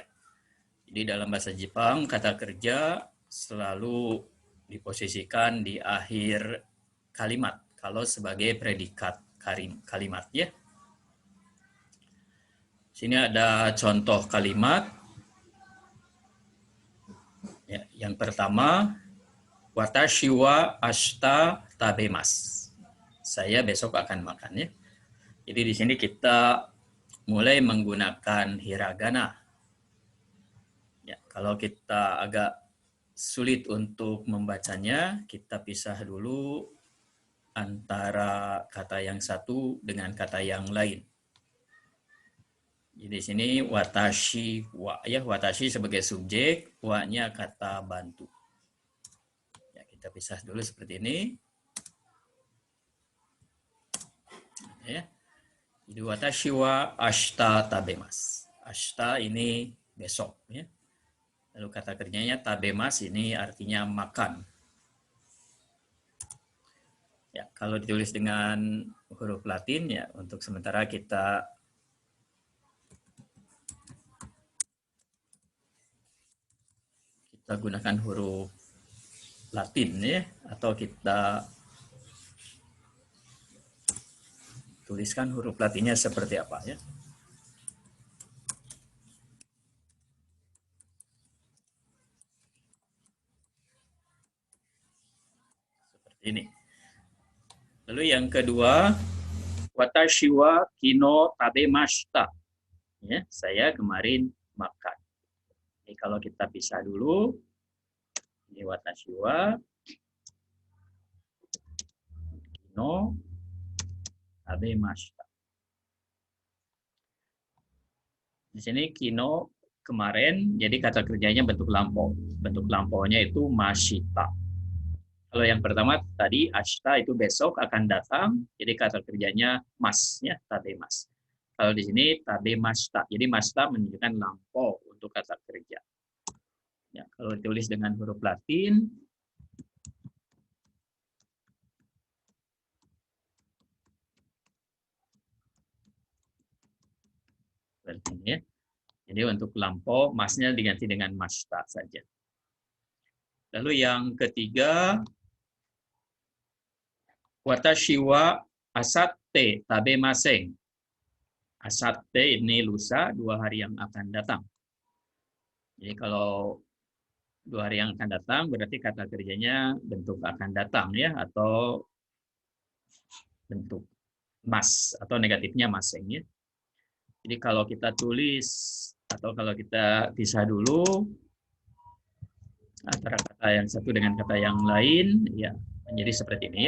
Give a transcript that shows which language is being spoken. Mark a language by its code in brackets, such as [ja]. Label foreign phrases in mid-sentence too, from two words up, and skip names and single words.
[id] Jadi dalam bahasa Jepang kata kerja selalu diposisikan di akhir kalimat kalau sebagai predikat kalimat ya. Sini ada contoh kalimat. Ya, yang pertama, [ja] 私は明日食べます. [id] Saya besok akan makan ya. Jadi di sini kita mulai menggunakan hiragana. Ya, kalau kita agak sulit untuk membacanya, kita pisah dulu antara kata yang satu dengan kata yang lain. Jadi di sini [ja] 私は [id] ya, watashi sebagai subjek, wa-nya kata bantu. Ya, kita pisah dulu seperti ini. Ya. [ja] Jadi 私は明日食べます. [id] Ashita ini besok ya. Lalu kata kerjanya tabemasu ini artinya makan. Ya, kalau ditulis dengan huruf Latin ya untuk sementara kita gunakan huruf Latin ya, atau kita tuliskan huruf Latinnya seperti apa ya. Seperti ini. Lalu yang kedua, [ja] 私は昨日食べました. [id] Ya, saya kemarin makan. Jadi kalau kita pisah dulu, ini [ja] 私は昨日食べました. [id] Di sini kino kemarin, jadi kata kerjanya bentuk lampau. Bentuk lampaunya itu mashita. Kalau yang pertama tadi ashita itu besok akan datang, jadi kata kerjanya mas ya, tabemas. Kalau di sini tabemashita. Jadi mashita menunjukkan lampau untuk kata kerja. Ya, kalau ditulis dengan huruf Latin seperti ini ya. Jadi untuk lampau masnya diganti dengan mashita saja. Lalu yang ketiga, [ja] 私は明後日食べません. [id] Asatte ini lusa, 2 hari yang akan datang. Jadi kalau 2 hari yang akan datang berarti kata kerjanya bentuk akan datang ya, atau bentuk mas atau negatifnya masing ya. Jadi kalau kita tulis atau kalau kita pisah dulu antara kata yang satu dengan kata yang lain ya menjadi seperti ini ya.